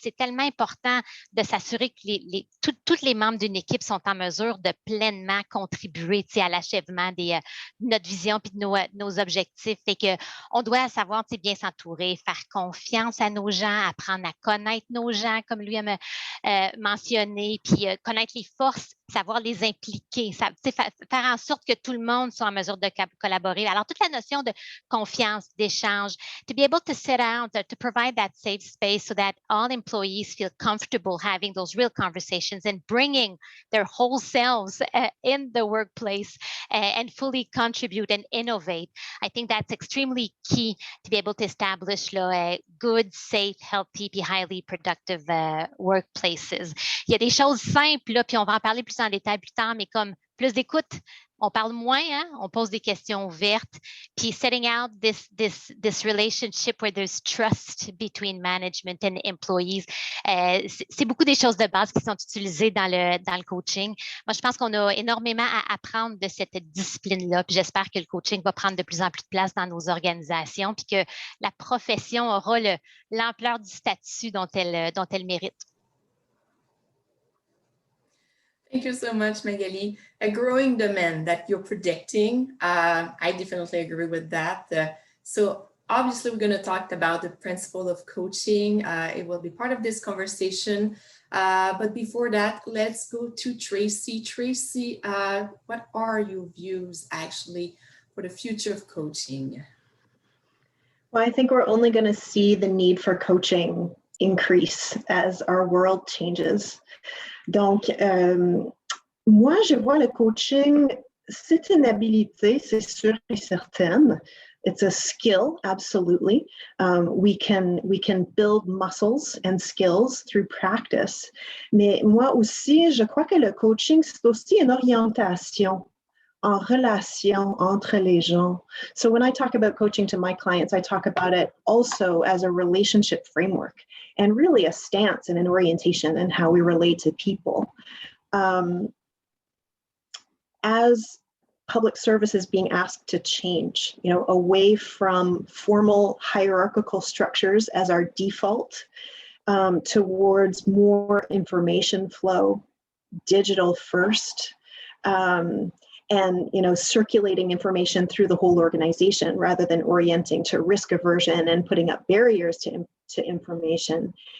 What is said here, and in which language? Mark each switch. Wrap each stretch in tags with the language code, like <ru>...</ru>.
<fr>C'est tellement important de s'assurer que tous les membres d'une équipe sont en mesure de pleinement contribuer à l'achèvement de notre vision puis de nos objectifs. Fait qu'on doit savoir bien s'entourer, faire confiance à nos gens, apprendre à connaître nos gens, comme lui a mentionné, puis connaître les forces, savoir les impliquer, faire en sorte que tout le monde soit en mesure de collaborer. Alors, toute la notion de confiance, d'échange,</fr> <en>to be able to sit out, to provide that safe space so that all employees feel comfortable having those real conversations and bringing their whole selves in the workplace and fully contribute and innovate. I think that's extremely key to be able to establish good, safe, healthy, puis highly productive workplaces.</en> <fr>Il y a des choses simples, là, puis on va en parler plus en détail plus tard, mais comme plus d'écoute, on parle moins, hein? On pose des questions ouvertes.</fr> <en>Puis setting out this relationship where there's trust between management and employees.</en> <fr>C'est beaucoup des choses de base qui sont utilisées dans le coaching. Moi, je pense qu'on a énormément à apprendre de cette discipline-là. Puis j'espère que le coaching va prendre de plus en plus de place dans nos organisations, puis que la profession aura l'ampleur du statut dont elle mérite.</fr> <en>Thank you so much, Magali. A growing demand that you're predicting. I definitely agree with that. So obviously, we're going to talk about the principle of coaching. It will be part of this conversation. But before that, let's go to Tracy. Tracy, what are your views actually for the future of coaching? Well, I think we're only going to see the need for coaching increase as our world changes.</en> <fr>Donc, moi, je vois le coaching, c'est une habilité, c'est sûr et certain.</fr> <en>It's a skill, absolutely. We can build muscles and skills through practice.</en> <fr>Mais moi aussi, je crois que le coaching, c'est aussi une orientation en relation entre les gens.</fr> <en>So when I talk about coaching to my clients, I talk about it also as a relationship framework and really a stance and an orientation in how we relate to people. As public service is being asked to change, away from formal hierarchical structures as our default, towards more information flow, digital first, and circulating information through the whole organization rather than orienting to risk aversion and putting up barriers to information.</en>